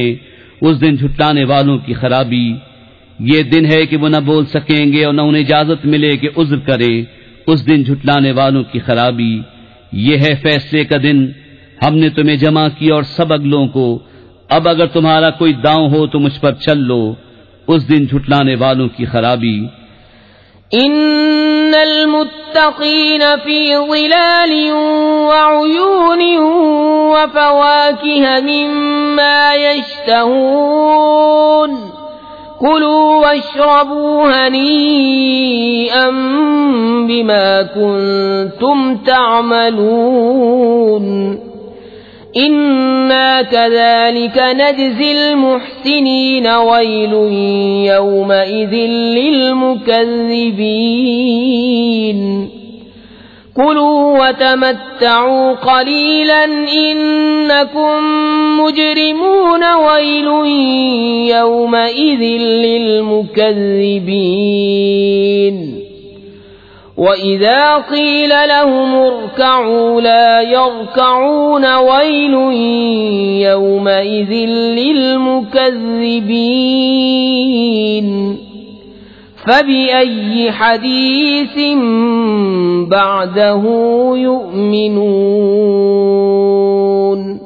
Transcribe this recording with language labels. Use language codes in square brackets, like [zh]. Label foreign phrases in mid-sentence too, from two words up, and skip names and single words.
[hi] उस दिन झुटलाने वालों की खराबी। ये दिन है कि वो न बोल सकेंगे और न उन्हें इजाजत मिले कि उज्र करे। उस दिन झुटलाने वालों की खराबी। ये है फैसले का दिन, हमने तुम्हें जमा किया और सब अगलों को। अब अगर तुम्हारा कोई दांव हो तो मुझ पर चल लो। उस दिन झुटलाने वालों की खराबी। [ar] إن المتقين في ظلال وعيون وفواكه مما يشتهون كلوا واشربوا هنيئا بما كنتم تعملون إنا كذلك نجزي المحسنين ويل يومئذ للمكذبين كلوا وتمتعوا قليلا إنكم مجرمون ويل يومئذ للمكذبين وإذا قيل لهم اركعوا لا يركعون ويل يومئذ للمكذبين فبأي حديث بعده يؤمنون.